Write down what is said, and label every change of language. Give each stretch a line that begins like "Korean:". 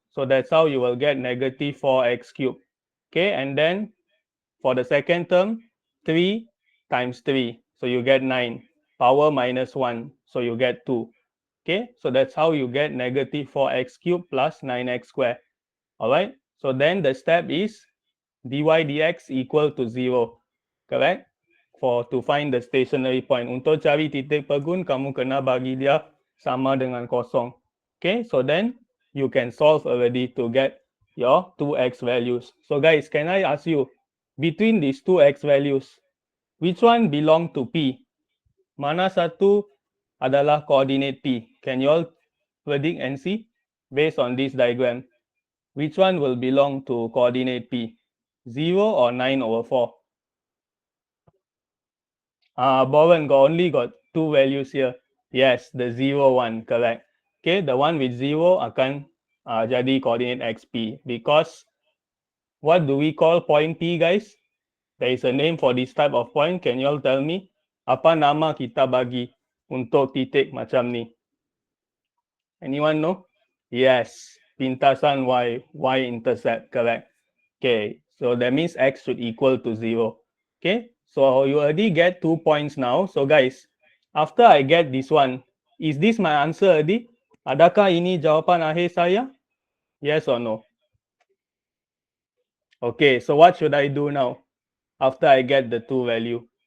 English: So that's how you will get negative 4x cubed. Okay, and then for the second term, 3 times 3. So you get 9. Power minus 1. So you get 2. Okay, so that's how you get negative 4x cubed plus 9x squared. All right, so then the step is dy dx equal to 0. Correct? To find the stationary point.
Malay: Untuk cari titik pegun, kamu kena bagi dia sama dengan kosong.
English: Okay, so then you can solve already to get your 2x values. So guys, can I ask you, between these 2x values, which one belong to P?
Malay: Mana satu adalah coordinate P?
English: Can you all predict and see based on this diagram? Which one will belong to coordinate P? 0 or 9/4? Bowen only got two values here. Yes, the 0 one, correct. Okay, the one with 0
Malay: akan jadi
English: coordinate XP, because what do we call point P, guys? There is a name for this type of point. Can you all tell me?
Malay: Apa nama kita bagi untuk titik macam ni?
English: Anyone know? Yes, pintasan Y, y-intercept, correct. Okay, so that means X should equal to 0. Okay, so you already get 2 points now. So guys, after I get this one, is this my answer already?
Malay: Adakah ini jawapan akhir saya?
English: Yes or no? Okay, so what should I do now after I get the 2 value?